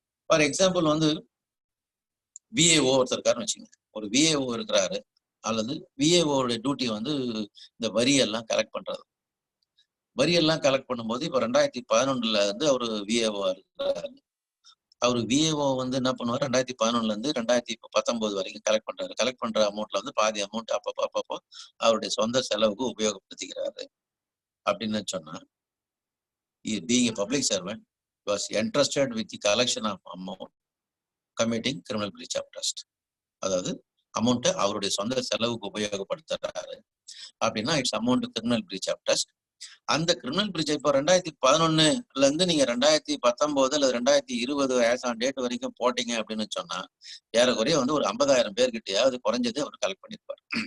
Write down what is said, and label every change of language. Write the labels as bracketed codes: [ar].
[ta] For example வந்து VAO ஒருத்தர் இருக்காருன்னு வச்சுங்க. ஒரு VAO இருக்கிறாரு, அல்லது VAOட டியூட்டி வந்து இந்த வரியெல்லாம் கலெக்ட் பண்றது. வரியெல்லாம் கலெக்ட் பண்ணும்போது இப்ப 2011ல இருந்து அவரு VAO இருக்கிறாரு. அவரு VAO வந்து என்ன பண்ணுவாரு, 2011ல இருந்து 2019 வரைக்கும் கலெக்ட் பண்றாரு. கலெக்ட் பண்ற அமௌண்ட்ல வந்து பாதி அமௌண்ட் அப்பப்போ அவருடைய சொந்த செலவுக்கு உபயோகப்படுத்திக்கிறாரு அப்படின்னு சொன்னா, [en] being a public servant was entrusted with the collection of amount committing criminal breach of trust. [ta] அதாவது அமௌண்ட்டை அவருடைய சொந்த செலவுக்கு உபயோகப்படுத்துறாரு அப்படின்னா [en] It's amount criminal breach of trust. [ta] அந்த கிரிமினல் பிரீச் இப்போ 2011 இருந்து நீங்க 2019 அல்லது 2020 ஆஸ் ஆன் டேட் வரைக்கும் போட்டீங்க அப்படின்னு சொன்னா ஏறக்குறைய வந்து ஒரு 50,000 பேர்கிட்டயாவது குறைஞ்சது அவர் கலெக்ட் பண்ணிருப்பாரு.